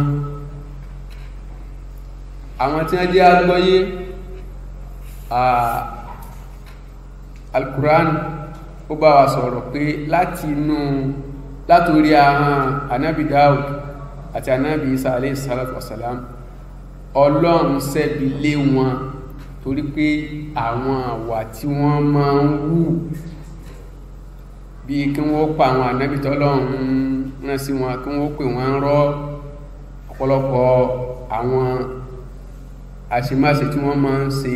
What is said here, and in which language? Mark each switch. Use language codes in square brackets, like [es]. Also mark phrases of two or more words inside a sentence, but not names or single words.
[yo] Àwọn tí wọ́n jẹ́ agbọ́yé Al-Quran ó bá wa sọ̀rọ̀ pé látorí ahọ́n Ànábì Dáúd àti Ànábì Isa [ar] عليه الصلاة والسلام [yo] Ọlọ́run ṣẹ́bi lé wọn torí pé àwọn àwà tí wọ́n máa ń wù bí kí wọ́n pa àwọn ànábì t'Ọlọ́run rán sí wọn, kí wọ́n pè wọ́n rọ́ ọ̀pọ̀lọpọ̀ àwọn àṣemáṣe tí wọ́n máa ń ṣe.